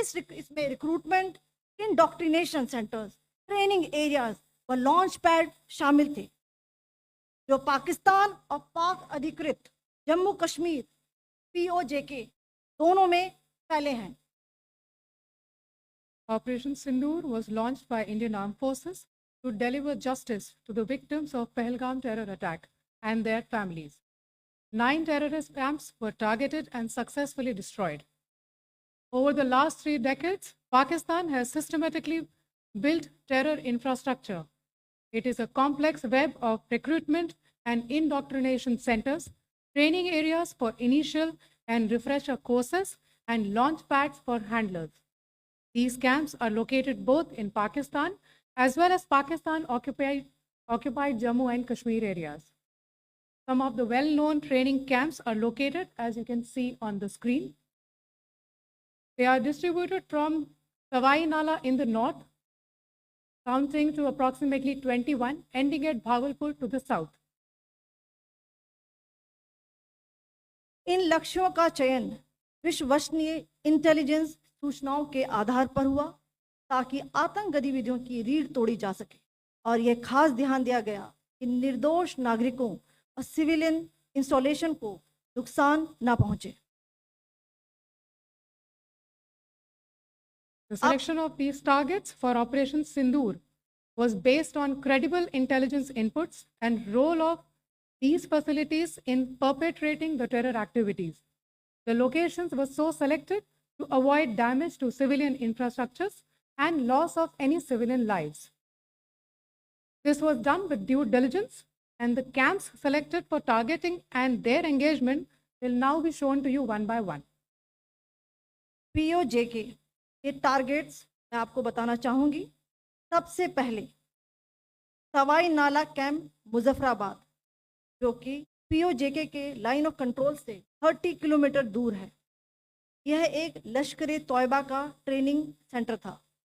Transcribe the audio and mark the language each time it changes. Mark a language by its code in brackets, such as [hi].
[hi] इसमें recruitment, indoctrination centres, training areas व launch pad शामिल थे, जो पाकिस्तान और पाक अधिकृत जम्मू कश्मीर POJK दोनों में फैले हैं। [en] Operation Sindoor was launched by Indian Armed Forces to deliver justice to the victims of Pahalgam terror attack and their families. 9 terrorist camps were targeted and successfully destroyed. Over the last 3 decades, Pakistan has systematically built terror infrastructure. It is a complex web of recruitment and indoctrination centers, training areas for initial and refresher courses, and launch pads for handlers. These camps are located both in Pakistan as well as Pakistan-occupied Jammu and Kashmir areas. Some of the well-known training camps are located, as you can see on the screen. They are distributed from Sawai Nala in the north, counting to approximately 21, ending at Bhagalpur to the south. [hi] इन लक्ष्यों का चयन विश्वसनीय intelligence सूचनाओं के आधार पर हुआ ताकि आतंक गतिविधियों की रीढ़ तोड़ी जा सके, और यह खास ध्यान दिया गया कि निर्दोष नागरिकों और सिविलियन इंस्टॉलेशन को नुकसान न पहुंचे। [en] The selection of these targets for Operation Sindoor was based on credible intelligence inputs and role of these facilities in perpetrating the terror activities. The locations were so selected to avoid damage to civilian infrastructures and loss of any civilian lives. This was done with due diligence, and the camps selected for targeting and their engagement will now be shown to you one by one. [hi] POJK ये targets मैं आपको बताना चाहूँगी। सबसे पहले सवाई नाला camp Muzaffarabad, जो कि POJK के लाइन ऑफ कंट्रोल से 30 किलोमीटर दूर है। यह एक लश्कर तोयबा का ट्रेनिंग सेंटर था।